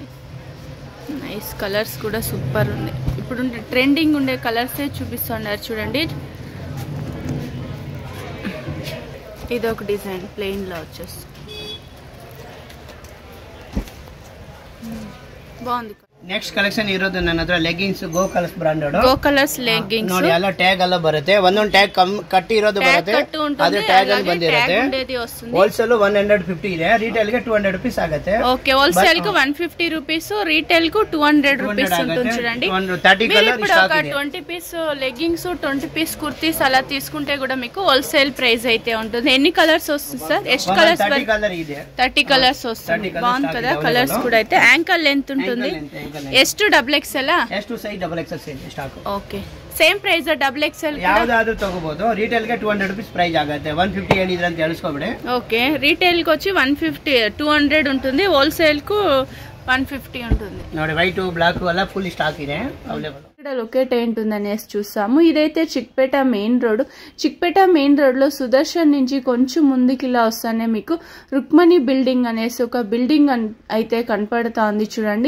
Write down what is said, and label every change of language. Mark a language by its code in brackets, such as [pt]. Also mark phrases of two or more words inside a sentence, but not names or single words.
[en] nice colours [te] కూడా సూపర్ ఉంది. ఇప్పుడు ట్రెండింగ్ ఉండే కలర్సే చూపిస్తున్నారు చూడండి. ఇది ఒక డిజైన్ ప్లెయిన్ లో వచ్చేస్తుంది, బాగుంది. [en] next collection [kn] ಇರೋದು ನನ್ನ ಹತ್ರ ಲೆಗ್ಗಿಂಗ್ಸ್ ಗೋ ಕಲರ್ಸ್ ಬ್ರಾಂಡೆಡ್. ಗೋ ಕಲರ್ಸ್ ಲೆಗ್ಗಿಂಗ್ಸ್ ನೋಡಿ, ಎಲ್ಲ ಟ್ಯಾಗ್ ಎಲ್ಲ ಬರುತ್ತೆ. ಒಂದೊಂದು ಟ್ಯಾಗ್ ಕಟ್ಟಿ ಇರೋದು ಬರುತ್ತೆ, ಅದು ಟ್ಯಾಗ್ ಅಲ್ಲಿ ಬಂದಿರುತ್ತೆ. ಹೋಲ್ಸೇಲ್ 150 ಇದೆ, ರಿಟೇಲ್ ಗೆ 200 ರೂಪೀಸ್ ಆಗುತ್ತೆ. [te] ఓకే, హోల్సేల్ కు 150 రూపీస్, రిటైల్ కు 200 రూపీస్ ఉంటుంది చూడండి. 30 [en] colour stock [kn] ಇದೆ. [te] 20 పీస్ లెగ్గింగ్స్, 20 పీస్ కుర్తీస్ అలా తీసుకుంటే కూడా మీకు [en] wholesale price [te] అయితే ఉంటుంది. ఎన్ని కలర్స్ వస్తుంది సార్? ಎಷ್ಟು కలర్స్? 30 కలర్స్ వస్తుంది. బాగుంది కదా. కలర్స్ కూడా అయితే [en] ankle length [te] ఉంటుంది. S2 XXL. [kn] S2 ಸೈಜ್ XXL ಸ್ಟಾಕ್. ಓಕೆ, [en] same price [kn] XXL ಯಾವ್ದಾದ್ರು ತಗೋಬಹುದು. ರಿಟೇಲ್ ಗೆ 200 [en] rupees price [kn] ಆಗುತ್ತೆ. 150 ಹೇಳಿದ್ರೆ ಅಂತ ಹೇಳಿಸ್ಕೊಬೇಡಿ. [te] ఓకే, రిటైల్ కి వచ్చి 150, 200 ఉంటుంది. హోల్సేల్ కు 150 ఉంటుంది. ನೋಡಿ, [en] white black [te] అలా [en] full stock [te] ಇದೆ అవైలబుల్. ఇక్కడ లొకేట్ అయి ఉంటుంది అనేసి చూసాము. ఇదైతే చిక్పేట మెయిన్ రోడ్. చిక్పేట మెయిన్ రోడ్ లో సుదర్శన్ నుంచి కొంచెం ముందుకి ఇలా వస్తానే మీకు రుక్మణి బిల్డింగ్ అనేసి ఒక బిల్డింగ్ అయితే కనపడుతుంది చూడండి.